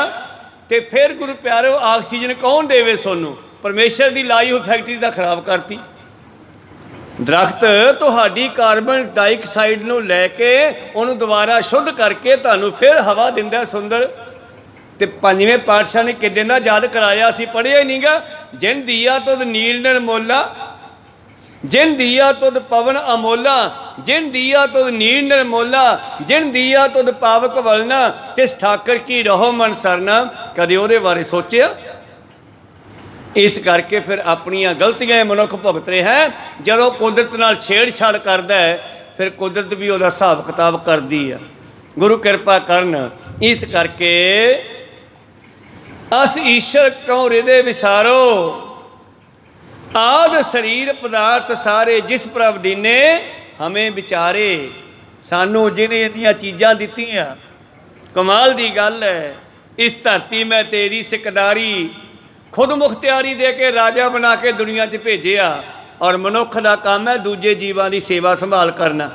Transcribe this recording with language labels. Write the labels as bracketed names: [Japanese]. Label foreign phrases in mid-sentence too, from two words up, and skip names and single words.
[Punjabi] ਤੇ ਫਿਰ ਗੁਰੂ ਪਿਆਰੋ ਆਕਸੀਜਨ ਕੌਣ ਦੇਵੇ ਸੋਨੂੰ? ਪਰਮੇਸ਼ਵਰ ਕੀ ਲਾਈ ਹੁਈ ਫ਼ੈਕਟਰੀ ਦਾ ਖ਼ਰਾਬ ਕਰਤੀ। ਦਰਖ਼ਤ ਤੁਹਾਡੀ [English] carbon dioxide [Punjabi] ਨੂੰ ਲੈ ਕੇ ਉਹਨੂੰ ਦੁਬਾਰਾ ਸ਼ੁੱਧ ਕਰਕੇ ਤੁਹਾਨੂੰ ਫਿਰ ਹਵਾ ਦਿੰਦਾ ਸੁੰਦਰ। ਤੇ ਪੰਜਵੇਂ ਪਾਤਸ਼ਾਹ ਨੇ ਕਿ ਦਿਨ ਯਾਦ ਕਰਾਇਆ, ਅਸੀਂ ਪੜ੍ਹਿਆ ਹੀ ਨਹੀਂ ਗਾ। ਜਿਨ ਦੀਆ ਤੁਧ ਨੀਲ ਨਿਰਮੋਲਾ, ਜਿਨ ਦੀਆ ਤੁਧ ਪਵਨ ਅਮੋਲਾ, ਜਿਨ ਦੀਆ ਤੁਧ ਨੀਲ ਨਿਰਮੋਲਾ, ਜਿਨ ਦੀਆ ਤੁਧ ਪਾਵਕ ਵਲਨਾ, ਤਿਸ ਠਾਕਰ ਕੀ ਰਹੋ ਮਨ ਸਰਨਾ। ਕਦੇ ਉਹਦੇ ਬਾਰੇ ਸੋਚਿਆ? ਇਸ ਕਰਕੇ ਫਿਰ ਅਪਣੀਆਂ ਗ਼ਲਤੀਆਂ ਮਨੁੱਖ ਭੁਗਤ ਰਿਹਾ ਹੈ। ਜਦੋਂ ਕੁਦਰਤ ਨਾਲ ਛੇੜਛਾੜ ਕਰਤਾ ਹੈ ਫਿਰ ਕੁਦਰਤ ਭੀ ਉਹਦਾ ਹਿਸਾਬ ਕਿਤਾਬ ਕਰਦੀ ਹੈ। ਗੁਰੂ ਕਿਰਪਾ ਕਰਨ। ਇਸ ਕਰਕੇ ਅਸ ਈਸ਼ਵਰ ਕਿਉਂ ਹਿਰਦੇ ਵਿਸਾਰੋ, ਆਦ ਸਰੀਰ ਪਦਾਰਥ ਸਾਰੇ ਜਿਸ ਪ੍ਰਭ ਦੀਨੇ ਹਮੇਂ ਵਿਚਾਰੇ। ਸਾਨੂੰ ਜਿਨ੍ਹੇਂ ਇੰਨੀਆਂ ਚੀਜ਼ਾਂ ਦਿੱਤੀਆਂ, ਕਮਾਲ ਦੀ ਗੱਲ ਹੈ। ਇਸ ਧਰਤੀ ਮੇਂ ਤੇਰੀ ਸਿਕਦਾਰੀ, ਖ਼ੁਦ ਮੁਖ਼ਤਿਆਰੀ ਦੇ ਕੇ ਰਾਜਾ ਬਣਾ ਕੇ ਦੁਨੀਆ ਚ ਭੇਜਿਆ। [Hindi] और मनुख का काम है दूजे जीवां की सेवा संभाल करना।